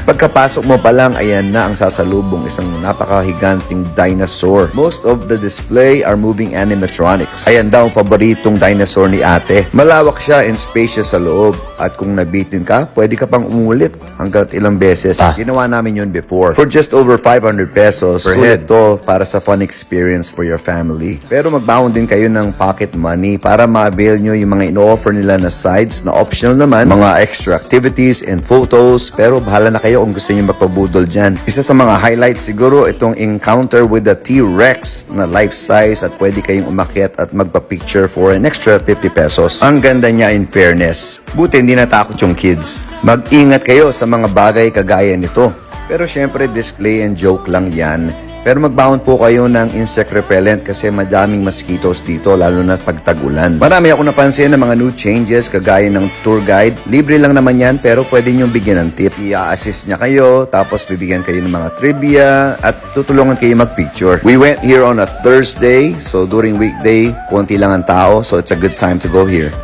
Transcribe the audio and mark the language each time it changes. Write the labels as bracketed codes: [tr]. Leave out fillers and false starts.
[tl] Pagkapasok mo pa lang, ayan na ang sasalubong, isang napakahiganting dinosaur. [en] Most of the display are moving animatronics. [tl] Ayan daw ang paboritong dinosaur ni ate. Malawak siya and spacious sa loob. At kung nabitin ka, pwede ka pang umulit hanggang ilang beses. [en] Ginawa namin yun before. For just over 500 pesos per head to para sa fun experience for your family. [tl] Pero magbaon din kayo ng pocket money para ma-avail nyo yung mga ino-offer nila na sides na optional naman. Mga extra activities and photos, pero bahala na kayo kung gusto niyo magpabudol dyan. Isa sa mga highlights siguro itong encounter with the T-Rex na life size at pwede kayong umakyat at magpa-picture for an extra 50 pesos. Ang ganda niya in fairness. Buti hindi natakot yung kids. Mag-ingat kayo sa mga bagay kagaya nito. Pero syempre display and joke lang yan. Pero magbaon po kayo ng insect repellent kasi madaming mosquitoes dito lalo na pag tag-ulan. Marami ako napansin ng mga new changes kagaya ng tour guide. Libre lang naman yan pero pwede nyo bigyan ng tip. I-assist niya kayo tapos bibigyan kayo ng mga trivia at tutulungan kayo mag-picture. [en] We went here on a Thursday so during weekday, konti lang ang tao so it's a good time to go here.